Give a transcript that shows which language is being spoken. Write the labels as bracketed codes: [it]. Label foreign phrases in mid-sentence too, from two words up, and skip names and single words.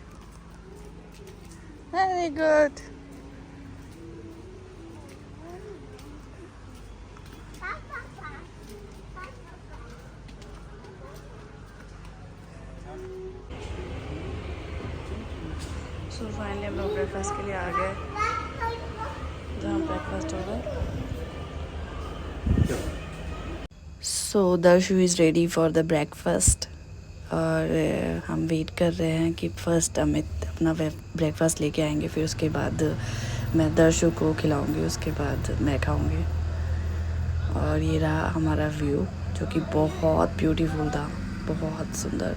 [en] Very good. So finally [hi] हम लोग ब्रेकफास्ट के लिए आ गए, जहाँ ब्रेकफास्ट होगा। [en] So Darshu is ready for the breakfast. [hi] और हम वेट कर रहे हैं कि फ़र्स्ट अमित अपना ब्रेकफास्ट लेके आएंगे, फिर उसके बाद मैं दर्शु को खिलाऊंगी, उसके बाद मैं खाऊंगी। और ये रहा हमारा व्यू, जो कि बहुत ब्यूटीफुल था, बहुत सुंदर।